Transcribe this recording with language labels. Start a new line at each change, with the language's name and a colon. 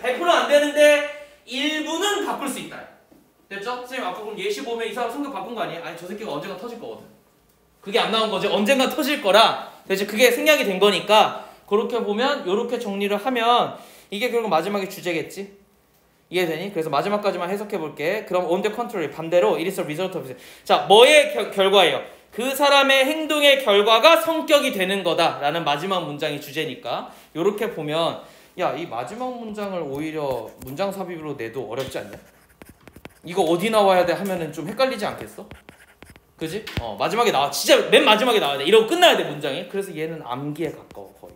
Korean: 100%는 안 되는데 일부는 바꿀 수 있다. 됐죠? 선생님 아까 그럼 예시 보면 이 사람 성격 바꾼 거 아니에요? 아니 저 새끼가 언젠가 터질 거거든. 그게 안 나온 거지. 언젠가 터질 거라. 대체 그게 생략이 된 거니까 그렇게 보면 이렇게 정리를 하면 이게 결국 마지막에 주제겠지? 이해되니? 그래서 마지막까지만 해석해 볼게.
English: 그럼 on the contrary
Korean: 반대로
English: it is a result of it.
Korean: 자, 뭐의 결과예요? 그 사람의 행동의 결과가 성격이 되는 거다 라는 마지막 문장이 주제니까 이렇게 보면 야, 이 마지막 문장을 오히려 문장 삽입으로 내도 어렵지 않냐? 이거 어디 나와야 돼 하면은 좀 헷갈리지 않겠어? 그지? 마지막에 나와. 진짜 맨 마지막에 나와야 돼. 이러고 끝나야 돼 문장이. 그래서 얘는 암기에 가까워.